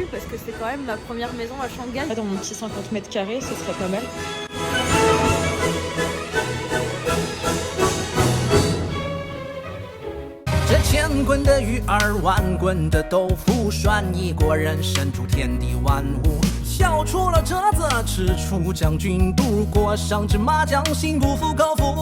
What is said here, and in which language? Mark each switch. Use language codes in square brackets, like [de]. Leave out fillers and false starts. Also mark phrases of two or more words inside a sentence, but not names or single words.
[fr] que c'est quand même ma première maison à Shanghai. Dans mon petit 50 mètres carrés, ce serait pas mal. [zh] 这千滚的鱼儿，万滚的豆腐，涮一锅人参煮天地万物。笑出了折子，吃出将军肚，裹上芝麻酱，心不服口服。